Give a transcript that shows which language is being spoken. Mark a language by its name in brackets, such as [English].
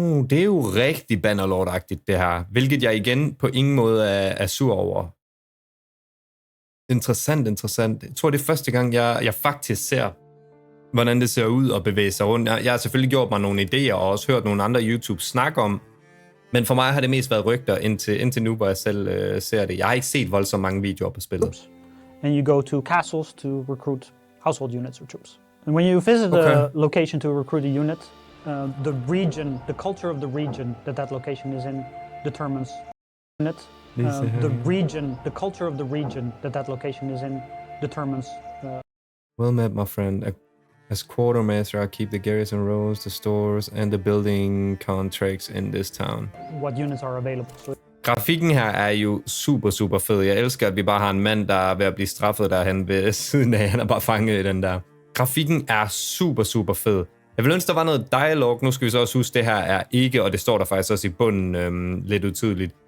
[Danish] Det er jo rigtig Bannerlord-agtigt, det her. Hvilket jeg igen på ingen måde er sur over. Interessant. Jeg tror, det er første gang, jeg faktisk ser, hvordan det ser ud og bevæge sig rundt. Jeg har selvfølgelig gjort mig nogle idéer og også hørt nogle andre YouTube snakke om. Men for mig har det mest været rygter indtil nu, hvor jeg selv ser det. Jeg har ikke set voldsomt mange videoer på spillet. [English] And you go to castles to recruit household units or troops. And when you visit a location to recruit a unit, the region, the culture of the region that location is in determines unit. The region, the culture of the region that location is in determines. Well met, my friend. As quartermaster, I keep the garrison roads, the stores, and the building contracts in this town. What units are available? [Danish] Grafikken her er jo super fed. Jeg elsker, at vi bare har en mand, der er ved at blive straffet derhen ved siden af. Han er bare fanget i den der. Grafikken er super fed. Jeg vil ønske, der var noget dialog. Nu skal vi så også huske, det her er ikke, og det står der faktisk også i bunden lidt utydeligt.